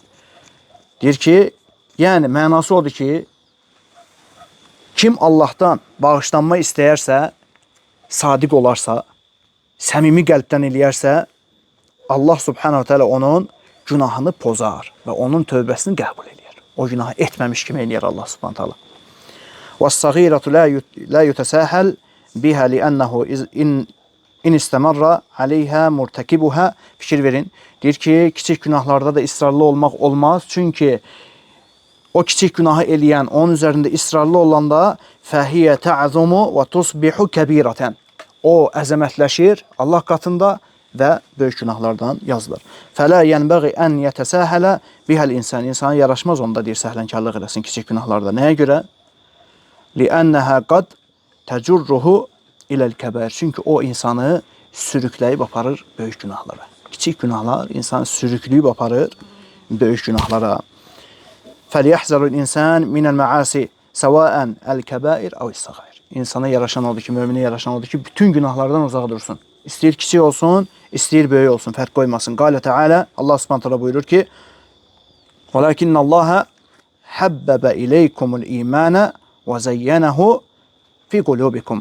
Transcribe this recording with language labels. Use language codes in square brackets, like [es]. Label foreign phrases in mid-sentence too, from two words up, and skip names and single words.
[az] Deyir ki, yəni mənası odur ki, kim Allahdan bağışlanma istəyərsə, sadiq olarsa, səmimi qəlbdən eləyərsə, Allah [ar] سبحانه تعالى [az] onun günahını pozar və onun tövbəsini qəbul eləyər. O günahı etməmiş kimi eləyər Allah [ar] سبحانه تعالى. وَالصَّغِيرَةُ لَا يُتَسَاهَلْ بِهَا لِأَنَّهُ إن استمر عليها مرتكبها. [az] Fikir verin. Deyir ki, kiçik günahlarda da israrlı olmaq olmaz. Çünki o kiçik günahı eləyən, onun üzərində israrlı olanda [ar] فهي تعظم وتصبح كبيرة. [az] O əzəmətləşir Allah qatında və böyük günahlardan yazılır. [ar] فلا ينبغي أن يتساهل بها الإنسان. [az] İnsana yaraşmaz onda deyir, səhlənkarlıq eləsin kiçik günahlarda. Nəyə görə? [ar] لأنها قد تجره إلى الكبائر. [az] Çünki o insanı sürükləyib aparır böyük günahlara. Kiçik günahlar insanı sürükləyib aparır böyük günahlara. [ar] فَلْيَحْزَرُ الْاِنْسَانِ مِنَ الْمَعَاسِ سَوَاءً الْكَبَائِرْ اَوْ الصَّغَائِرْ. [az] İnsana yaraşan odur ki, möminə yaraşan odur ki, bütün günahlardan uzaq dursun. İstəyir kiçik olsun, istəyir böyük olsun, fərq qoymasın. [ar] قال تعالى, [az] Allah [ar] سبحانه تعالى [az] buyurur ki: [ar] "ولكن الله حبب إليكم الإيمان وزينه في قلوبكم."